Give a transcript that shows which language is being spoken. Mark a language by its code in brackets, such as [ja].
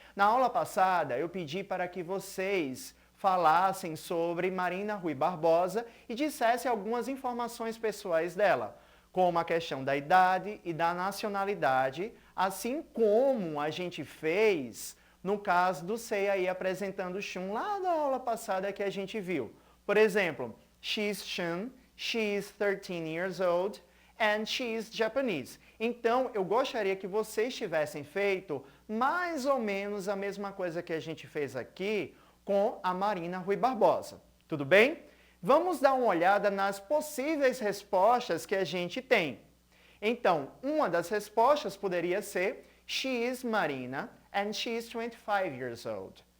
[pt] Na aula passada, eu pedi para que vocês falassem sobre Marina Rui Barbosa e dissessem algumas informações pessoais dela, como a questão da idade e da nacionalidade, assim como a gente fez no caso do Sei aí apresentando Shun lá na aula passada que a gente viu. Por exemplo, [en] she's Shun, she is 13 years old and she is Japanese. [pt] Então, eu gostaria que vocês tivessem feito mais ou menos a mesma coisa que a gente fez aqui com a Marina Rui Barbosa. Tudo bem? Vamos dar uma olhada nas possíveis respostas que a gente tem. Então, uma das respostas poderia ser [en] she is Marina and she is 25 years old.